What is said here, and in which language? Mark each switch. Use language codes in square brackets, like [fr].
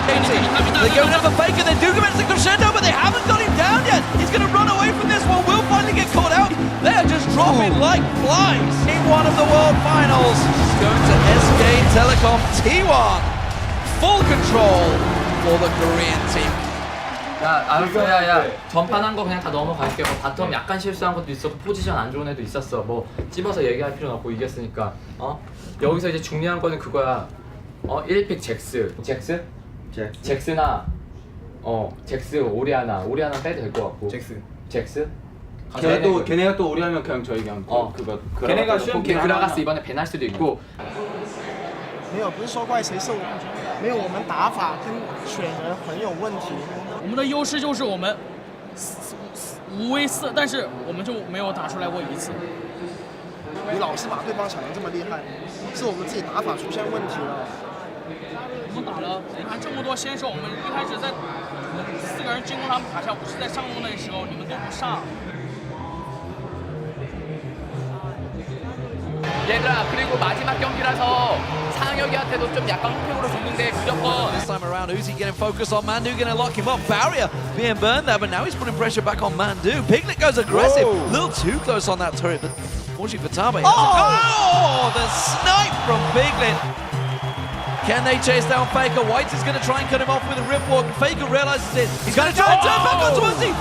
[en] They're going after Faker. They do commence the crescendo, but they haven't got him down yet. He's going to run away from this one. Will finally get caught out. They are just dropping like flies. In one of the World Finals, it's going to SK Telecom T1. Full control for the Korean team. [ko] 야, 알았어. 야. 전판한 거 그냥 다 넘어갈게. 뭐 바텀 약간 실수한 것도 있었고 포지션 안 좋은 애도 있었어. 뭐 찝어서 얘기할 필요는 없고 이겼으니까. 여기서 이제 중요한 거는 그거야. 1픽 잭스. 잭스? 잭스나 잭스 오리아나 빼도 될 것 같고. 잭스? 걔네가 또 우리하면 그냥 저희 그냥 그거 걔네가 그라가스 이번에 밴할 수도 있고. [zh] 没有，不是说怪谁受，没有我们打法跟选人很有问题。我们的优势就是我们无威4，但是我们就没有打出来过一次。你老是把对方想得这么厉害，是我们自己打法出现问题了。我们打了，你看这么多先手，我们一开始在4个人进攻他们塔下，不是在上路那时候，你们都不上。 [ko] 얘들아 그리고 마지막 경기라서 상혁이한테도 좀 약간 흑팩으로 줬는데 무조건 [en] This time around, Uzi getting focused on Mandu, going to lock him up. Barrier being burned there, but now he's putting pressure back on Mandu. Piglet goes aggressive, a little too close on that turret, but fortunately for Tabe. Oh, the snipe from Piglet. Can they chase down Faker? White is going to try and cut him off with a rip walk. Faker realizes it. He's going to try and turn back onto Uzi.